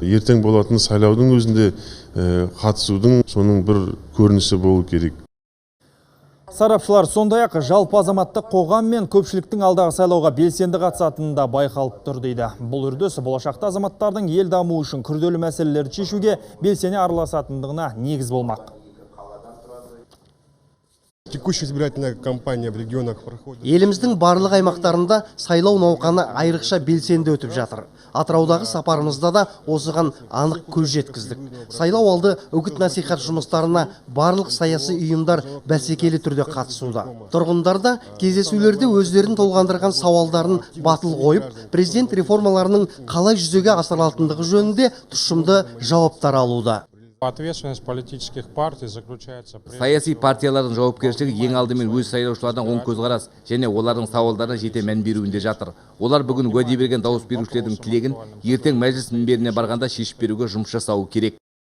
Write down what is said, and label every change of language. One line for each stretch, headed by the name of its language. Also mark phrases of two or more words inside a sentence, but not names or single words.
Kazakh: Ертең болатын сайлаудың өзінде қатысудың соның бір көрінісі болу керек. Сарапшылар сондай-ақ жалпы азаматтық қоғам мен көпшіліктің алдағы сайлауға белсенді қатысатыны да байқалып тұр дейді. Бұл үрдіс болашақта азаматтардың ел дамуы үшін күрделі мәселелерді шешуге белсене араласатындығына негіз болмақ.
Russian: Текущая избирательная кампания в регионах проходит.
Kazakh: Еліміздің барлық аймақтарында сайлау науқаны айрықша белсенді өтіп жатыр. Атыраудағы сапарымызда да осыған анық көз жеткіздік. Сайлау алды үгіт-насихат жұмыстарына барлық саяси ұйымдар бәсекелі түрде қатысуда. Тұрғындар да кездесулерде өздерін толғандырған сауалдарын батыл қойып, президент реформаларының қалай жүзеге асырылатындығы жөнінде тұшымды жауаптар алуда.
Russian: Ответственность политических партий заключается в...
Kazakh: Саяси партиялардың жауапкершілігі ең алдымен өз сайлаушылардан оң көзқарас және олардың сауалдарына жете мән беруінде жатыр. Олар бүгін уәде берген дауыс берушілердің тілегін ертең мәжіліс мінберіне барғанда шешіп беруге жұмыс жасауы керек.